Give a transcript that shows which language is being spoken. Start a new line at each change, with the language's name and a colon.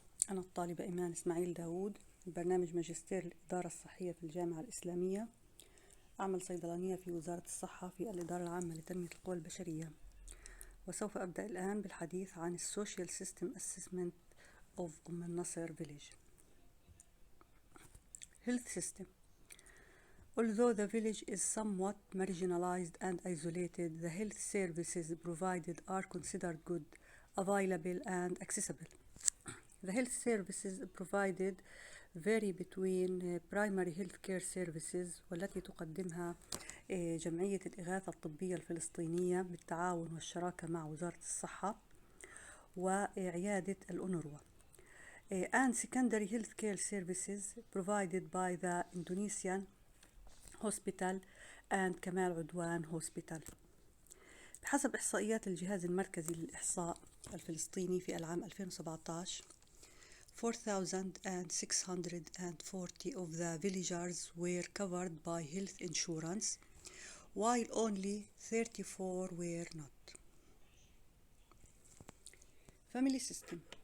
Arabic: أنا الطالبة إيمان إسماعيل داوود، برنامج ماجستير الإدارة الصحية في الجامعة الإسلامية، أعمل صيدلانية في وزارة الصحة في الإدارة العامة لتنمية القوى البشرية. وسوف أبدأ الآن بالحديث عن
English: السوشيال system assessment of
Arabic: أم النصر village.
English: Health system. Although the village is somewhat marginalized and isolated, the health services provided are considered good, available and accessible. The health services provided vary between primary health care services
Arabic: والتي تقدمها جمعية الإغاثة الطبية الفلسطينية بالتعاون والشراكة مع وزارة الصحة وعيادة الأونروا،
English: and secondary health care services provided by the Indonesian Hospital and Kamal Adwan Hospital.
Arabic: بحسب إحصائيات الجهاز المركزي للإحصاء الفلسطيني في العام 2017،
English: 4,640 of the villagers were covered by health insurance, while only 34 were not. Family system.